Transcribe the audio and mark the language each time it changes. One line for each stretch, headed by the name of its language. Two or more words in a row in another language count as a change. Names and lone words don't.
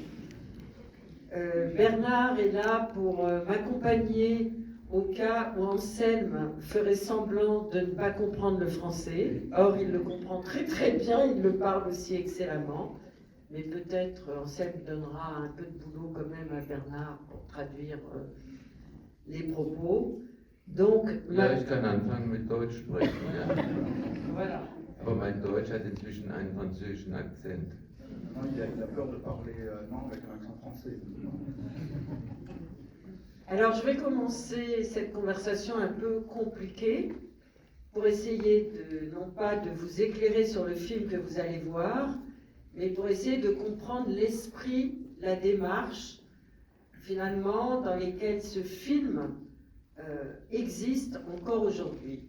French: Bernard est là pour m'accompagner au cas où Anselm ferait semblant de ne pas comprendre le français. Or, il le comprend très très bien, il le parle aussi excellemment. Mais peut-être Anselm donnera un peu de boulot quand même à Bernard pour traduire les propos. Donc,
German: ja, ich kann anfangen mit Deutsch sprechen. Ja.
French: Voilà.
German: Aber mein Deutsch hat inzwischen einen französischen Akzent.
French: Non, il a peur de parler non, avec un accent français. Alors, je vais commencer cette conversation un peu compliquée pour essayer non pas de vous éclairer sur le film que vous allez voir, mais pour essayer de comprendre l'esprit, la démarche, finalement, dans lesquelles ce film existe encore aujourd'hui.